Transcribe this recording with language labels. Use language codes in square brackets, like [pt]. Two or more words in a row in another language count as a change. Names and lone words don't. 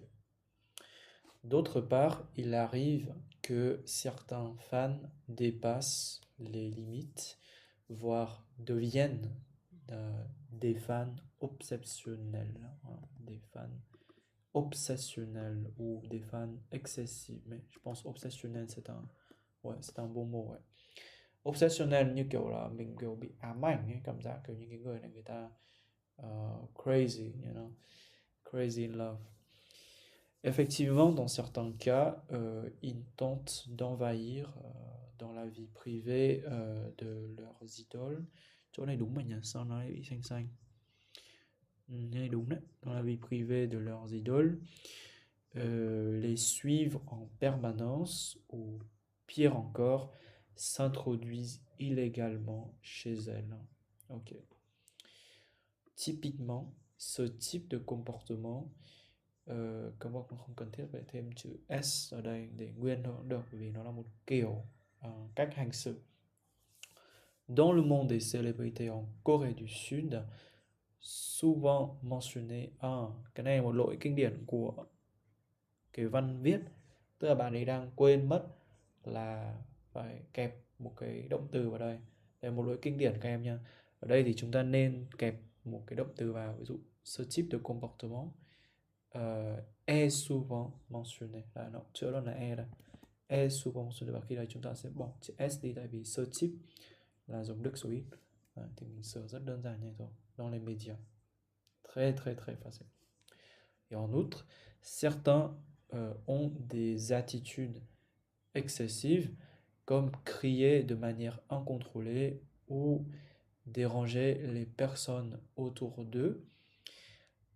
[fr] D'autre part, il arrive que certains fans dépassent les limites, voire deviennent des fans obsessionnels, hein, des fans obsessionnels ou des fans excessifs. Mais je pense obsessionnel c'est un bon mot, ouais. [vi] Obsessionnel như kiểu là mình kiểu bị ám ảnh ấy, cảm giác kiểu như cái người này người ta [en] crazy, you know, crazy in love. [fr] Effectivement, dans certains cas, ils tentent d'envahir dans la vie privée de leurs idoles. [vi] Chỗ này đúng mà nhỉ? Sao nó lại bị xanh xanh? Này đúng đấy. [fr] Dans la vie privée de leurs idoles, les suivent en permanence ou pire encore, s'introduisent illégalement chez elles. Ok. Typiquement, ce type de comportement, [vi] các bạn không cần thiết phải thêm chữ S ở đây để nguyên thôi cũng được, bởi vì nó là một kiểu cách hành xử. [fr] Dans le monde des célébrités en Corée du Sud, souvent mentionné, [vi] cái này là một lỗi kinh điển của cái văn viết, tức là bạn ấy đang quên mất là phải kẹp một cái động từ vào đây. Đây là một lỗi kinh điển các em nha. Ở đây thì chúng ta nên kẹp một cái động từ vào, ví dụ [fr] ce type de comportement est souvent mentionné. [vi] Là nó chữa luôn là e đây. [fr] Est souvent mentionné, [vi] và khi đây chúng ta sẽ bỏ chữ s đi, tại vì [fr] ce type [vi] là dùng đức số ít. Thì mình sửa rất đơn giản như thôi. [fr] Dans les médias. Très très très facile. Et en outre, certains ont des attitudes excessives, comme crier de manière incontrôlée ou déranger les personnes autour d'eux.